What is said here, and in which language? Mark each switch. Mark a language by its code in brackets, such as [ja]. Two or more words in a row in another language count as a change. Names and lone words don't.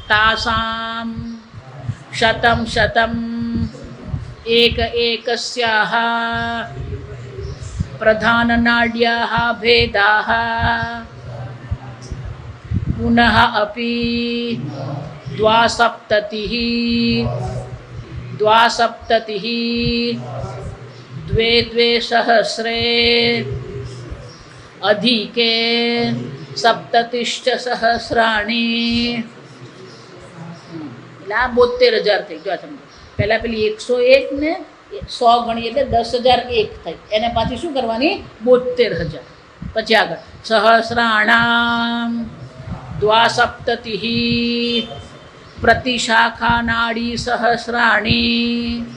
[sa] તાસામ શતમ એકસ્યાઃ પ્રધાન નાડ્યાઃ ભેદાઃ પુનઃ અપી દ્વાસપ્તતિઃ द्वे सहस्रे अधिके सप्ततिश्च सहस्राणी. [gu] એટલે આ 72,000 થઈ ગયો. સમજો પહેલાં પેલી 101 ને 100 ગણી એટલે 10,001 થઈ. એને પાછી શું કરવાની? 72,000. પછી આગળ [sa] સહસ્રાણામ દ્વાસપ્તતિઃ પ્રતિશાખા નાડી સહસ્રાણી.